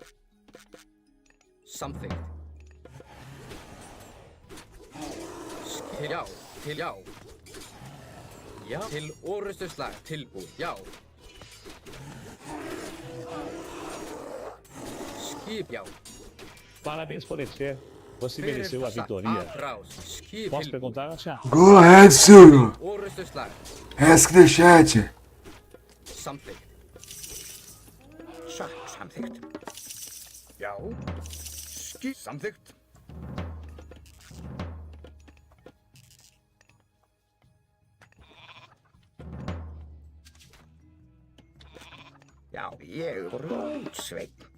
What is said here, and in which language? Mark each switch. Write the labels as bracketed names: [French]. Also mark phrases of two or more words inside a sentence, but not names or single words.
[Icelandic] Samþykkt. Já. Til já. Já. Til orustuslag. Tilbúin. Já. Skip. Já. [Portuguese] Parabéns por vencer. Você mereceu a vitória. Posso perguntar, Chá? [English] Go ahead, Suru. [Icelandic] Orustuslag. [English] Ask the chat. [Icelandic] Samþykkt. Samþykkt. Já. Samþykkt. Já, ég Grjótsveinn.